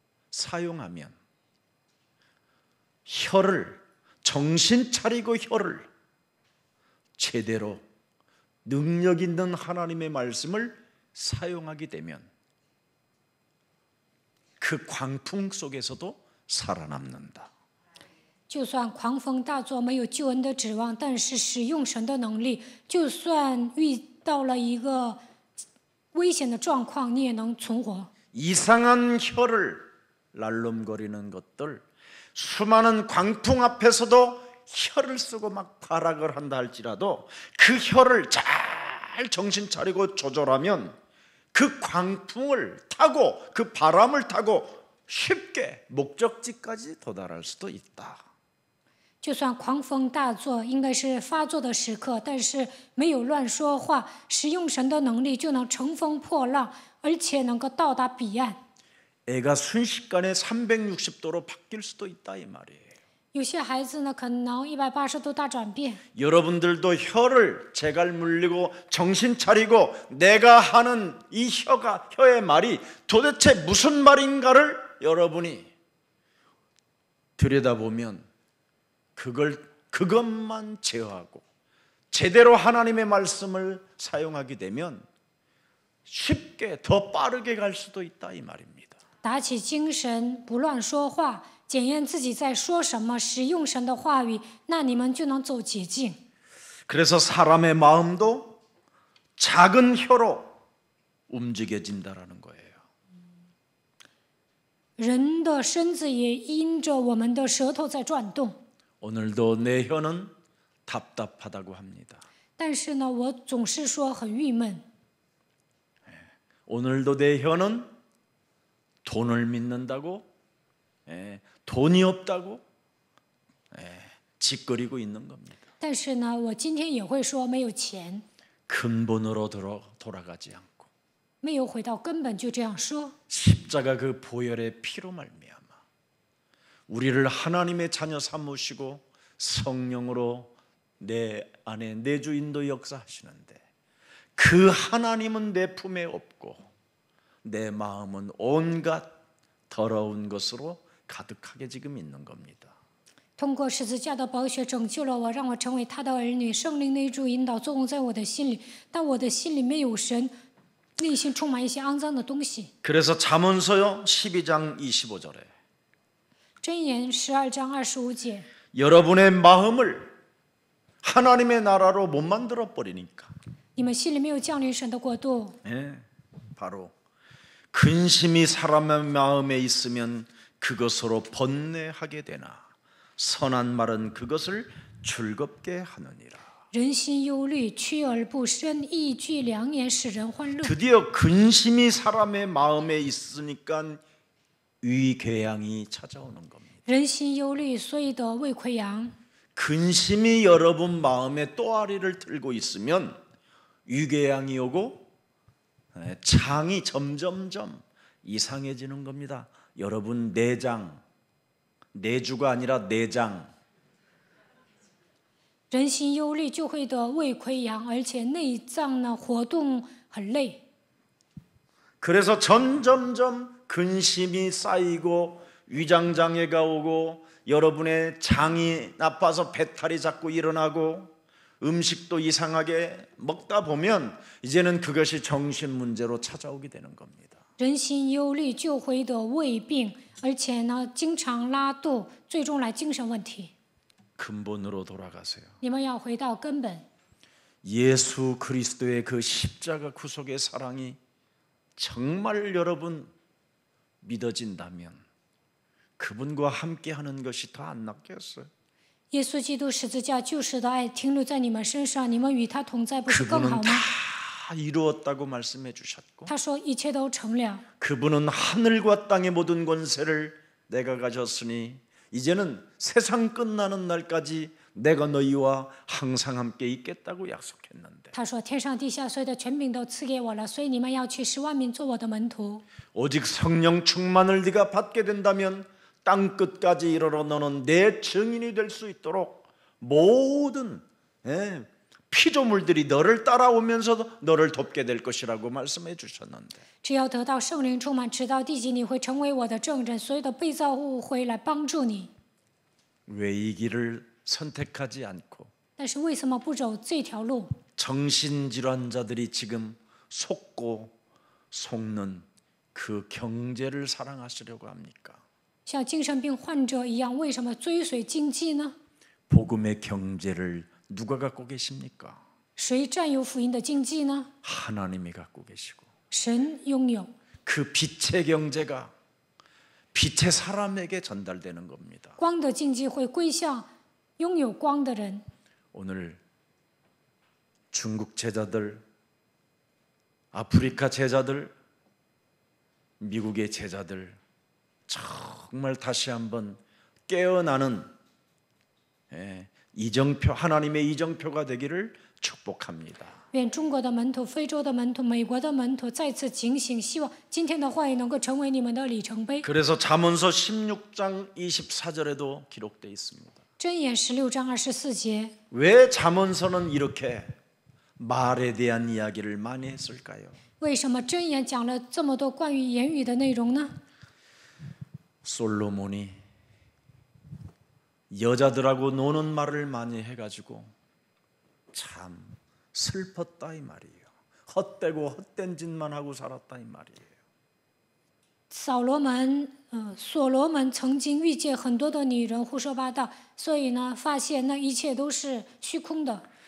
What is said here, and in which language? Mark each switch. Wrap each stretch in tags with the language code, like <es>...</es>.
<ko>사용하면 혀를 정신 차리고 혀를 제대로 능력 있는 하나님의 말씀을 사용하게 되면 그 광풍 속에서도 살아남는다.</ko> <zh>就算狂风大作，没有救恩的指望，但是使用神的能力，就算遇到了一个危险的状况，你也能存活。</zh> <ko>이상한 혀를 날름거리는 것들, 수많은 광풍 앞에서도 혀를 쓰고 막 발악을 한다 할지라도 그 혀를 잘 정신 차리고 조절하면 그 광풍을 타고 그 바람을 타고 쉽게 목적지까지 도달할 수도 있다.</ko> <zh>就算狂风大作，应该是发作的时刻，但是没有乱说话，使用神的能力，就能乘风破浪，而且能够到达彼岸。</zh> <ko>애가 순식간에 360도로 바뀔 수도 있다 이 말이에요.</ko> <zh>有些孩子呢，可能180度大转变。</zh> <ko>여러분들도 혀를 재갈 물리고 정신 차리고 내가 하는 이 혀의 말이 도대체 무슨 말인가를 여러분이 들여다보면 그것만 제어하고 제대로 하나님의 말씀을 사용하게 되면 쉽게 더 빠르게 갈 수도 있다 이 말입니다.</ko> <zh>打起精神，不乱说话，检验自己在说什么，使用神的话语，那你们就能走捷径。</zh> <ko>그래서 사람의 마음도 작은 혀로 움직여진다라는 거예요.</ko> <zh>人的身子也因着我们的舌头在转动。</zh> <ko>오늘도 내 혀는 답답하다고 합니다.</ko> <zh>但是呢，我总是说很郁闷。</zh> <ko>오늘도 내 혀는 돈을 믿는다고, 돈이 없다고 짓거리고 있는 겁니다.</ko> <zh>但是呢，我今天也会说没有钱，</zh> <ko>근본으로 돌아가지 않고</ko> <zh>没有回到根本，就这样说。</zh> <ko>십자가 그 보혈의 피로 말미암아 우리를 하나님의 자녀 삼으시고 성령으로 내 안에 내주 인도 역사하시는데 그 하나님은 내 품에 없고 내 마음은 온갖 더러운 것으로 가득하게 지금 있는 겁니다.</ko> <zh>通过十字架的宝血拯救了我，让我成为他的儿女。圣灵内住引导作用在我的心里，但我的心里没有神，内心充满一些肮脏的东西。</zh> <ko>그래서 잠언서요 12장 25절에</ko> <zh>箴言12章25节，</zh> <ko>여러분의 마음을 하나님의 나라로 못 만들어 버리니까</ko> <zh>你们心里没有降临神的国度，</zh> <ko>바로 근심이 사람의 마음에 있으면 그것으로 번뇌하게 되나 선한 말은 그것을 즐겁게 하느니라.</ko> <zh>人心忧虑，屈而不伸，一句良言使人欢乐。</zh> <ko>드디어 근심이 사람의 마음에 있으니까 위궤양이 찾아오는 겁니다.</ko> <zh>人心忧虑，所以得胃溃疡。</zh> <ko>근심이 여러분 마음에 또아리를 틀고 있으면 위궤양이 오고 장이 점점점 이상해지는 겁니다. 여러분 내장, 내주가 아니라 내장.</ko> <zh>人心忧虑就会得胃溃疡，而且内脏呢活动很累。</zh> <ko>그래서 점점점 근심이 쌓이고 위장장애가 오고 여러분의 장이 나빠서 배탈이 자꾸 일어나고 음식도 이상하게 먹다 보면 이제는 그것이 정신 문제로 찾아오게 되는 겁니다.</ko> <zh>人心忧虑就会得胃病，而且呢经常拉肚，最终来精神问题。</zh> <ko>근본으로 돌아가세요.</ko> <zh>你们要回到根本。</zh> <ko>예수 그리스도의 그 십자가 구속의 사랑이 정말 여러분 믿어진다면 그분과 함께하는 것이 더 안 낫겠어요?</ko> <zh>耶稣基督十字架救赎的爱停留在你们身上，你们与他同在，不是更好</zh> <ko>그분은</ko> <zh>吗？</zh> <ko>다 이루었다고 말씀해 주셨고</ko> <zh>他说一切都成了。</zh> <ko>그분은 하늘과 땅의 모든 권세를 내가 가졌으니 이제는 세상 끝나는 날까지 내가 너희와 항상 함께 있겠다고 약속했는데</ko> <zh>他说天上地下所有的权柄都赐给我了，所以你们要去使万民做我的门徒。</zh> <ko>오직 성령 충만을 네가 받게 된다면 땅 끝까지 이르러 너는 내 증인이 될 수 있도록 모든 피조물들이 너를 따라오면서 너를 돕게 될 것이라고 말씀해 주셨는데</ko> <zh>只要得到圣灵充满，直到地极，你会成为我的证人，所有的被造物会来帮助你。</zh> <ko>왜 이 길을 선택하지 않고</ko> <zh>但是为什么不走这条路？</zh> <ko>정신질환자들이 지금 속고 속는 그 경제를 사랑하시려고 합니까?</ko> <zh>像精神病患者一样，为什么追随经济呢？</zh> <ko>복음의 경제를 누가 갖고 계십니까?</ko> <zh>谁占有福音的经济呢？</zh> <ko>하나님이 갖고 계시고</ko> <zh>神拥有。</zh> <ko>그 빛의 경제가 빛의 사람에게 전달되는 겁니다.</ko> <zh>光的经济会归向拥有光的人。</zh> <ko>오늘 중국 제자들, 아프리카 제자들, 미국의 제자들 정말 다시 한번 깨어나는 이정표, 하나님의 이정표가 되기를 축복합니다.</ko> <zh>愿中国的门徒、非洲的门徒、美国的门徒再次警醒，希望今天的话语能够成为你们的里程碑。</zh> <ko>그래서 잠언서 16장 24절에도 기록되어 있습니다.</ko> <zh>箴言16章24节，</zh> <ko>왜 잠언서는 이렇게 말에 대한 이야기를 많이 했을까요?</ko> <zh>为什么箴言讲了这么多关于言语的内容呢？</zh> <ko>솔로몬이 여자들하고 노는 말을 많이 해가지고 참 슬펐다 이 말이에요. 헛되고 헛된 짓만 하고 살았다 이 말이에요.</ko> <zh>所罗门曾经遇见很多的女人胡说八道，所以呢，发现那一切都是虚空的。</zh>